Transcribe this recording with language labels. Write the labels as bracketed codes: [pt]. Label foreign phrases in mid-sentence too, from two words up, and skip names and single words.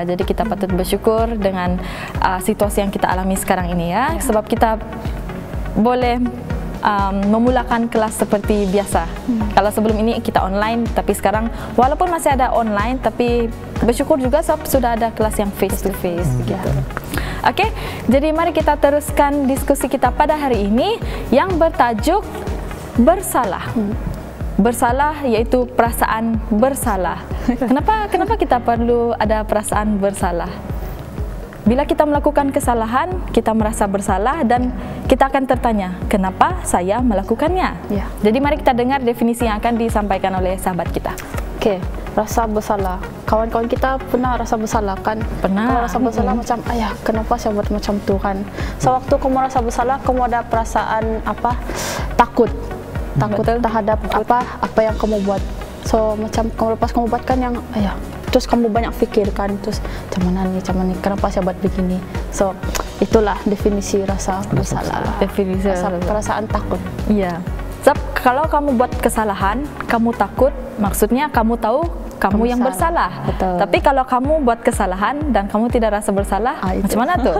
[ms] Jadi kita patut bersyukur dengan situasi yang kita alami sekarang ini ya. Sebab kita boleh memulakan kelas seperti biasa. Kalau sebelum ini kita online, tapi sekarang walaupun masih ada online, tapi bersyukur juga sebab sudah ada kelas yang [en] face to face [ms] gitu. Oke, jadi mari kita teruskan diskusi kita pada hari ini yang bertajuk bersalah. Bersalah yaitu perasaan bersalah. Kenapa kita perlu ada perasaan bersalah? Bila kita melakukan kesalahan, kita merasa bersalah dan kita akan tertanya, kenapa saya melakukannya? Ya. Jadi mari kita dengar definisi yang akan disampaikan oleh sahabat kita. Oke, rasa bersalah. Kawan-kawan kita pernah rasa bersalah kan? Pernah. Kalau rasa bersalah macam, ayah, kenapa saya buat macam tu kan? Sewaktu kamu rasa bersalah, kamu ada perasaan apa? Takut terhadap apa yang kamu buat. So macam lepas kamu buat kan yang, ayah, terus kamu banyak fikirkan, terus macam mana nih, kenapa saya buat begini. So itulah definisi rasa bersalah. Definisi perasaan takut. Iya. Sebab kalau kamu buat kesalahan, kamu takut, maksudnya kamu tahu kamu yang bersalah. Betul. Tapi kalau kamu buat kesalahan dan kamu tidak rasa bersalah, macam mana tuh?